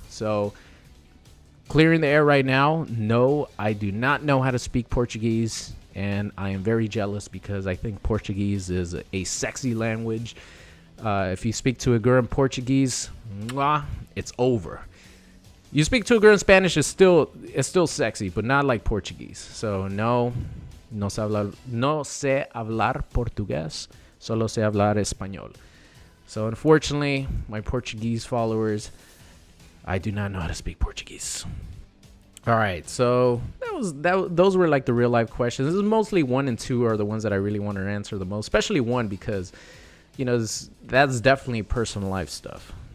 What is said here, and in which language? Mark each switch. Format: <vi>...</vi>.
<en>So clearing the air right now, no, I do not know how to speak Portuguese. And I am very jealous, because I think Portuguese is a sexy language. If you speak to a girl in Portuguese, mwah, it's over. You speak to a girl in Spanish, it's still sexy, but not like Portuguese.</en> <es>So no sé hablar portugués, solo sé hablar español.</es> <en>So unfortunately, my Portuguese followers, I do not know how to speak Portuguese. All right, so those were like the real life questions. This is mostly 1 and 2 are the ones that I really want to answer the most, especially 1, because, you know, that's definitely personal life stuff.</en>